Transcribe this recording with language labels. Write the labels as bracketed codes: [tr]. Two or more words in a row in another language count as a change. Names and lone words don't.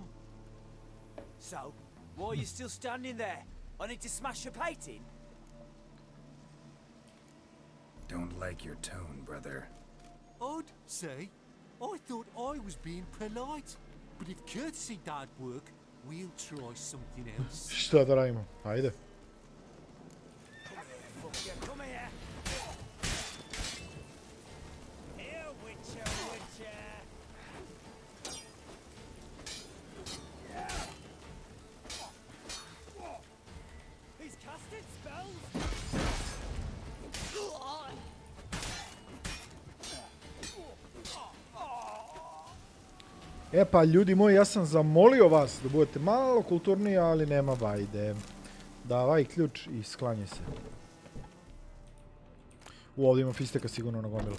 [en] So, why are you still standing there? I need to smash your painting? Don't like your tone, brother. I'd say. I thought I was being polite. But if courtesy don't work, we'll try something else. [bs] Šta da radimo? Ajde. [en] Come here. Here, Witcher. He's casting spells. [bs] E pa ljudi moji, ja sam zamolio vas da budete malo kulturniji, ali nema vajde. Davaj ključ i sklanjaj se. Ovdje ima fisteka sigurno na gomilu.